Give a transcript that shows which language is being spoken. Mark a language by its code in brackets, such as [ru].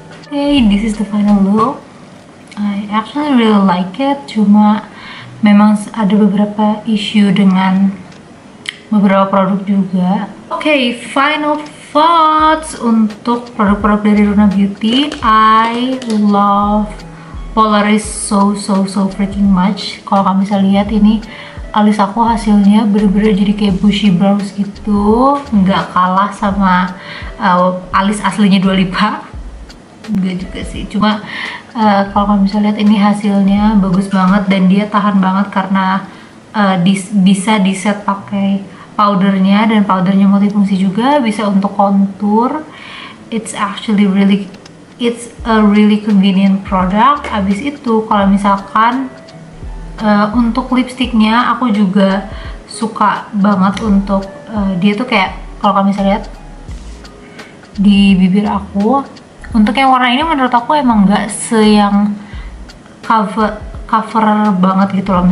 [en] Okay, this is the final look. I actually really like it. [id] Cuma memang ada beberapa issue dengan beberapa produk juga. Okay, final thoughts untuk produk-produk dari Runa Beauty. [en] I love Polaris so freaking much. Kalau kamu bisa lihat ini [id] alis aku hasilnya bener-bener jadi kayak bushy brows gitu, nggak kalah sama alis aslinya Dua Lipa. Enggak juga sih, cuma kalau kamu bisa lihat ini hasilnya bagus banget dan dia tahan banget karena bisa di set pakai powdernya, dan powdernya multifungsi juga, bisa untuk kontur. [en] It's a really convenient product. [id] Abis itu kalau misalkan untuk lipstiknya aku juga suka banget untuk dia tuh kayak, kalau kamu bisa lihat di bibir aku, untuk yang warna ini menurut aku emang nggak yang cover banget gitu loh.